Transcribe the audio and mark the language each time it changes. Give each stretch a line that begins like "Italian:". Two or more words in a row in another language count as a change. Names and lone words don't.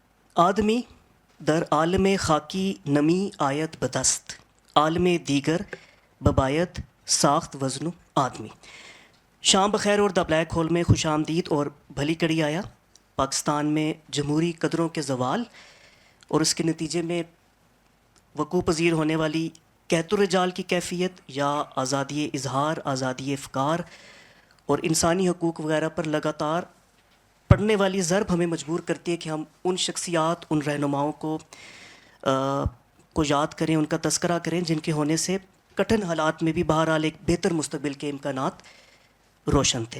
Persian: آدمی در عالم خاکی نمی آیت بدست، عالم دیگر ببایت ساخت وزن آدمی.
Urdu: شام بخیر اور دا بلیک ہول میں خوش آمدید اور
Punjabi: بھلی کڑی آیا.
Urdu: پاکستان میں جمہوری قدروں کے زوال اور اس کے نتیجے میں وقوع پذیر ہونے والی قحط الرجال کی کیفیت یا آزادی اظہار، آزادی افکار اور انسانی حقوق وغیرہ پر لگاتار پڑنے والی ضرب ہمیں مجبور کرتی ہے کہ ہم ان شخصیات، ان رہنماؤں کو یاد کریں، ان کا تذکرہ کریں جن کے ہونے سے کٹھن حالات میں بھی بہرحال ایک بہتر مستقبل کے امکانات روشن تھے.